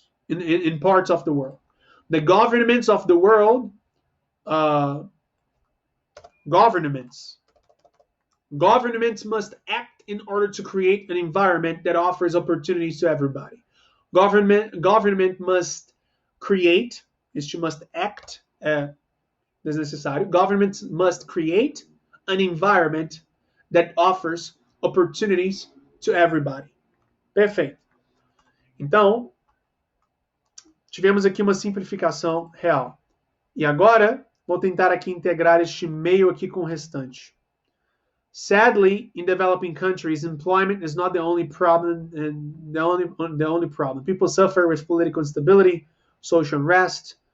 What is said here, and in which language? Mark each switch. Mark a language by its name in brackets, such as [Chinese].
[English] In parts of the world. The governments of the world Governments must act in order to create an environment that offers opportunities to everybody. Government must create, este must act, [Portuguese] desnecessário. [English] Governments must create an environment that offers opportunities to everybody. [Portuguese] Perfeito. Então, tivemos aqui uma simplificação real. E agora, vou tentar aqui integrar este meio aqui com o restante. [English] Sadly, in developing countries, employment is not the only problem, and the only problem. People suffer with political instability, social unrest.